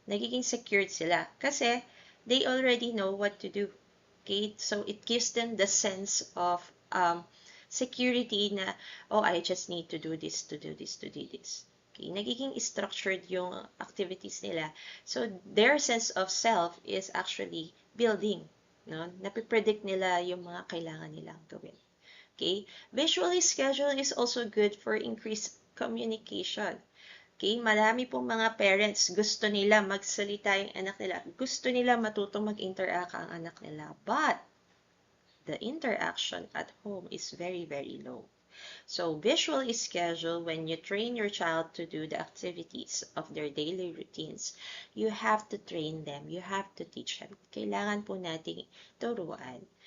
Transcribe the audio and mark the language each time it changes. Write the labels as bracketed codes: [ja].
[tl] Nagiging secured sila kasi [en] they already know what to do. Okay? So, it gives them the sense of security na, oh, I just need to do this, to do this, to do this. Okay, [tl] nagiging structured yung activities nila. [en] So, their sense of self is actually building, no? [tl] Napipredict nila yung mga kailangan nilang gawin. [en] Okay, visually schedule is also good for increased communication. [tl] Okay, marami pong mga parents gusto nila magsalita yung anak nila. Gusto nila matutong mag-interact ang anak nila. [en] But, the interaction at home is very, very low. So, visual is scheduled when you train your child to do the activities of their daily routines. You have to train them. You have to teach them. [tl] Kailangan po nating turuan.